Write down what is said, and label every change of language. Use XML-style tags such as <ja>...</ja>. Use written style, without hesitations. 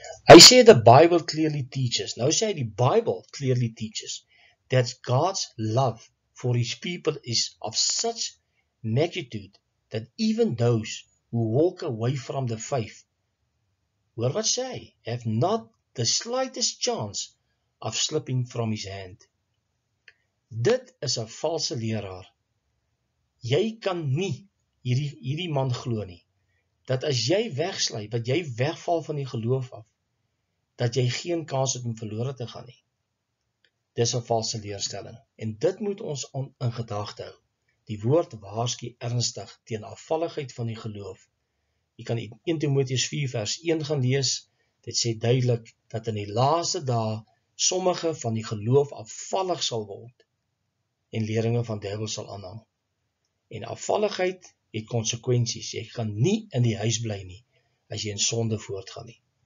<af>Hy sê</af> <en>the Bible clearly teaches,</en> <af>nou sê hy die</af> <en>Bible clearly teaches, that God's love for his people is of such magnitude that even those who walk away from the faith,</en> <af>hoor wat sê hy,</af> <en>have not the slightest chance of slipping from his hand.</en> <af>Dit is 'n valse leraar. Jy kan nie hierdie man glo nie, dat as jy wegsly, dat jy wegval van die geloof af, dat jy geen kans het om verlore te gaan nie. Dis 'n valse leerstelling, en dit moet ons in gedagte hou. Die woord waarsku ernstig teen afvalligheid van die geloof. Jy kan 1 Timoteus 4 vers 1 gaan lees, dit sê duidelik, dat in die laaste dae, sommige van die geloof afvallig sal word, en leringe van duiwel sal aanhang. En afvalligheid het konsekwensies. Jy kan nie in die huis bly nie, as jy in sonde voortgaan nie.</af>